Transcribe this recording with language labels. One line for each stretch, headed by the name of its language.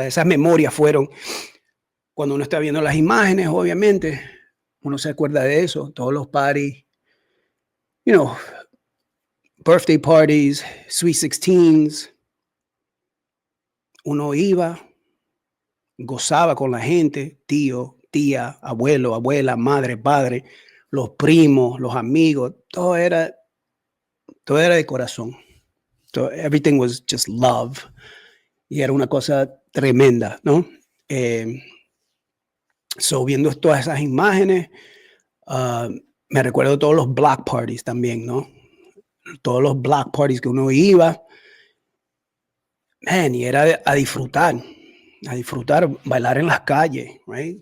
Spanish: Esas memorias fueron cuando uno está viendo las imágenes, obviamente, uno se acuerda de eso, todos los
English: parties, birthday parties, sweet 16s.
Spanish: Uno iba, gozaba con la gente, tío, tía, abuelo, abuela, madre, padre, los primos, los amigos, todo era de corazón.
English: So everything was just love.
Spanish: Y era una cosa tremenda, ¿no? Viendo todas esas imágenes, me recuerdo todos los block parties también, ¿no? Todos los block parties que uno iba, man, y era a disfrutar, bailar en las calles,
English: right?